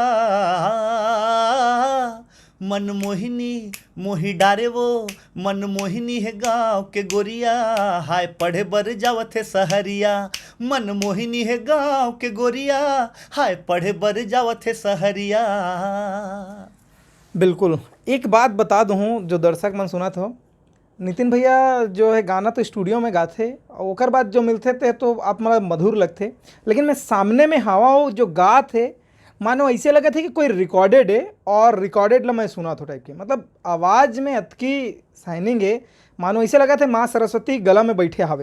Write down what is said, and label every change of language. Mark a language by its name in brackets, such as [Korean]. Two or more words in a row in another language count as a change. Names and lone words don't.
[Chhattisgarhi] मन मोहिनी मोहि डारे वो, मन मोहिनी है गाँव के गोरिया, हाय पढ़े बर जावत है सहरिया। मन मोहिनी है गाँव के गोरिया, हाय पढ़े बर जावत है सहरिया। बिल्कुल, एक बात बता दूँ जो दर्शक मन सुना था, नितिन भैया जो है गाना तो स्टूडियो में गाते, और ओकर बाद जो मिलते थे तो आप मतलब मधुर लगते, लेकिन मैं सामने में हवा जो गा थे मानो ऐसे लगे थे कि कोई रिकॉर्डेड है, और रिकॉर्डेड ला मैं सुना था टाइप के, मतलब आवाज़ में अतकी साइनिंग है, मानो ऐसे लगा थे माँ सरस्वती गला में बैठे हावे।